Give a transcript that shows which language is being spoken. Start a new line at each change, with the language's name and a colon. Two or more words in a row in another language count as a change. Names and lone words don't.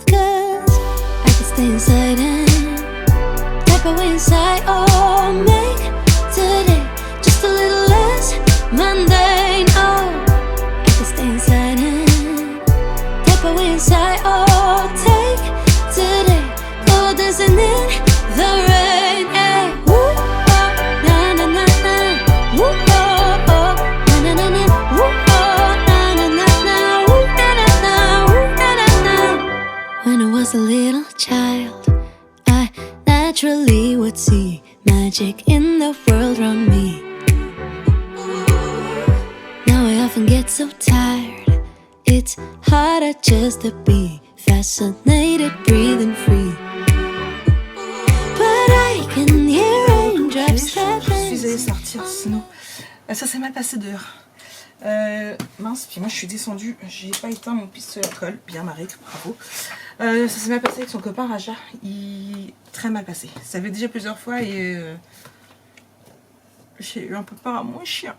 English: Cause I can stay inside and tap away inside. Oh, make today just a little less mundane. Oh, I can stay inside and tap away inside. Oh, take today, go dancing in the rain. Hey, woo, oh, na na na na. Woo, oh, oh, na na na na. Woo, oh, na na na na. Woo, na na na. Woo, na na na. When I was a little child, I naturally would see magic in the world around me. Now I often get so tired. It's harder just to be fascinated, breathing free. But I can hear raindrops tap
French: Je suis allée
English: dancing.
French: sortir, sinon ça s'est mal passé dehors. Mince, puis moi je suis descendue, j'ai pas éteint mon pistolet à colle, bien Marie, bravo. Ça s'est mal passé avec son copain Raja, très mal passé. Ça fait déjà plusieurs fois et j'ai eu un peu peur à mon chien.